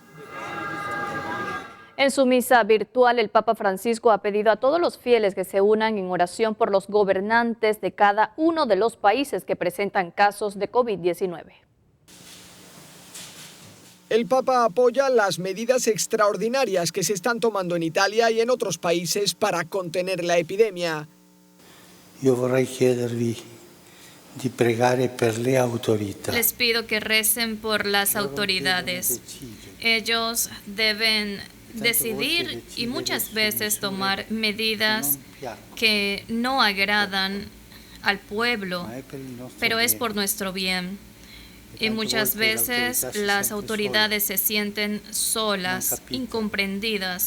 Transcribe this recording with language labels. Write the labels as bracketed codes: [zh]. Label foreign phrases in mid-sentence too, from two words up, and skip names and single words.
[es] En su misa virtual, el Papa Francisco ha pedido a todos los fieles que se unan en oración por los gobernantes de cada uno de los países que presentan casos de COVID-19. El Papa apoya las medidas extraordinarias que se están tomando en Italia y en otros países para contener la epidemia. [it] Io vorrei chiedervi di pregare per le autorità. [es] Les pido que recen por las autoridades. Ellos deben decidir y muchas veces tomar medidas que no agradan al pueblo, pero es por nuestro bien. Y muchas veces las autoridades se sienten solas, incomprendidas.